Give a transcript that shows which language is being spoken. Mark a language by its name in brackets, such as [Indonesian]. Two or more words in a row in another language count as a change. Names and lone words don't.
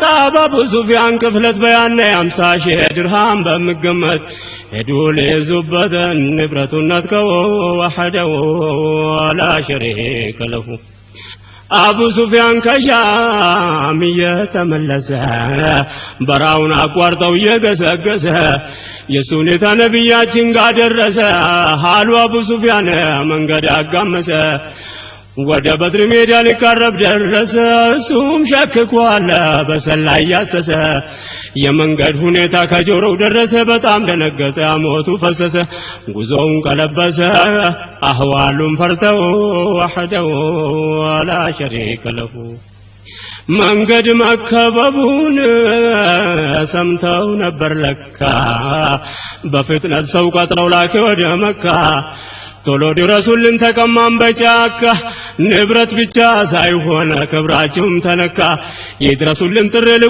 [Amharic] በአቡ ሱፊያን ክፍለት በያነ 50 ሺህ ድርሃም በሚገመት ሄዱ ለዙበት ንብረቱን ነጥቀው [Arabic] وحده ولا شريك له [Amharic] አቡ ሱፊያን ከሻም የተመለሰ በራውን አቋርጠው የገሰገሰ የሱኔታ ነብያችን ጋር ደረሰ ሃሉ አቡ ሱፊያን መንገድ አጋመሰ ወደ በድር ሜዳ ሊቀርብ ደረሰ እሱም ሸክኳል በሰላይ ያሰሰ የመንገድ ሁኔታ ከጆሮው ደረሰ በጣም ደነገጠ ሞቱ ፈሰሰ ጉዞውን ቀለበሰ አህዋሉን ፈርተው [Arabic] وحده ولا شريك له [Amharic] መንገድ መከበቡን ሰምተው ነበር ለካ በፍጥነት ሰው ቀጥረው ላከ ወደ መካ ቶሎ ድረሱልን ተቀማን በጫካ ንብረት ብቻ ሳይሆን ክብራቸውም ተነካ ይድረሱልን ጥሪ ልኮ